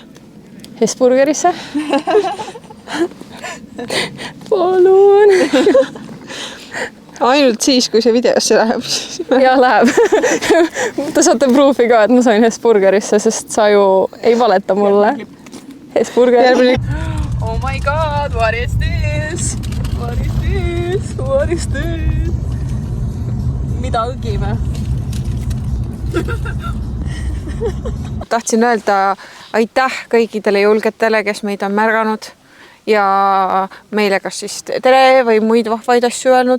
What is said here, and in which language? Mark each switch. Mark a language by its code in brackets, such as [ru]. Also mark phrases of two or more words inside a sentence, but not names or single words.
[et] Hesburgerisse. Palun. Ainult siis, kui see videosse läheb. Ja läheb. Te saate proofi ka, et ma sain Hesburgerisse, sest sa ju ei valeta mulle. Hesburger. [en] Oh my god, what is this? What is this? What is this? [et] Mida õgime? Tahtsin öelda aitäh kõikidele julgetele, kes meid on märganud ja meile kas siis tere või muid vahvaid asju öelnud.